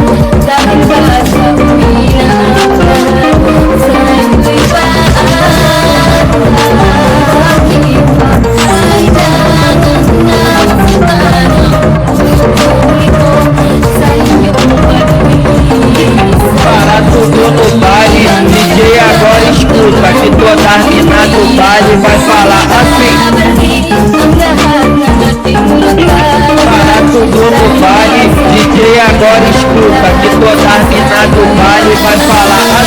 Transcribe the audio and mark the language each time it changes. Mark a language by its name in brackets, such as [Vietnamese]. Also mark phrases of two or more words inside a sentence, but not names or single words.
[Filipino] Dahil ba sa pinakalan, sa'yo'y paat aking kailangan na magtanong. Susulit ko sa iyong pag-ibig. [Portuguese] Para tudo no baile, DJ agora escuta que toda mina do baile vai falar assim. Para tudo no baile, DJ agora escuta que toda mina do baile vai falar